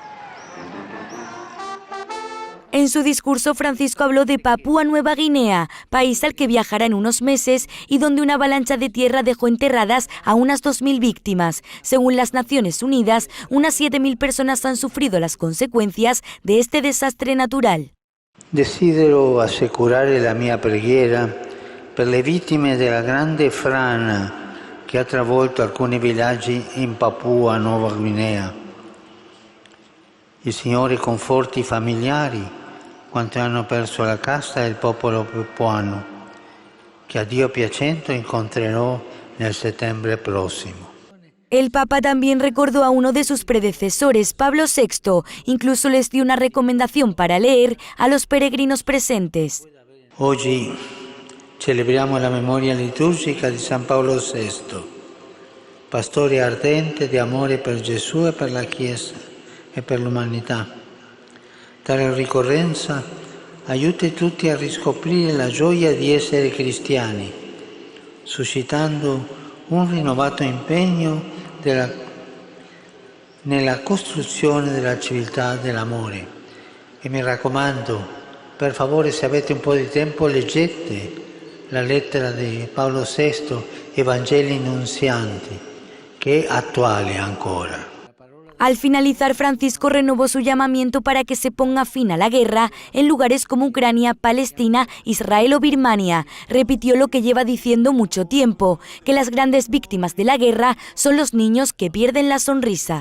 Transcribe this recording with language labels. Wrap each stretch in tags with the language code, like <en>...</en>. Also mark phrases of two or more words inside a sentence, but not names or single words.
<es>En su discurso, Francisco habló de Papúa Nueva Guinea, país al que viajará en unos meses y donde una avalancha de tierra dejó enterradas a unas 2.000 víctimas. Según las Naciones Unidas, unas 7.000 personas han sufrido las consecuencias de este desastre natural.</es> <it>Desidero assicurare la mia preghiera per le vittime della grande frana che ha travolto alcuni villaggi in Papua Nuova Guinea. Il Signore conforti i familiari quanti hanno perso la casa del popolo papuano, che a Dio piacendo incontrerò nel settembre prossimo.</it> <es>El Papa también recordó a uno de sus predecesores, Pablo VI, incluso les dio una recomendación para leer a los peregrinos presentes.</es> <it>Oggi celebriamo la memoria liturgica di San Paolo VI, pastore ardente di amore per Gesù e per la Chiesa e per l'umanità. Tale ricorrenza aiuti tutti a riscoprire la gioia di essere cristiani, suscitando un rinnovato impegno nella costruzione della civiltà dell'amore. E mi raccomando, per favore, se avete un po' di tempo, leggete la lettera di Paolo VI, Evangelii Nunzianti, che è attuale ancora.</it> <es>Al finalizar, Francisco renovó su llamamiento para que se ponga fin a la guerra en lugares como Ucrania, Palestina, Israel o Birmania. Repitió lo que lleva diciendo mucho tiempo, que las grandes víctimas de la guerra son los niños que pierden la sonrisa.</es>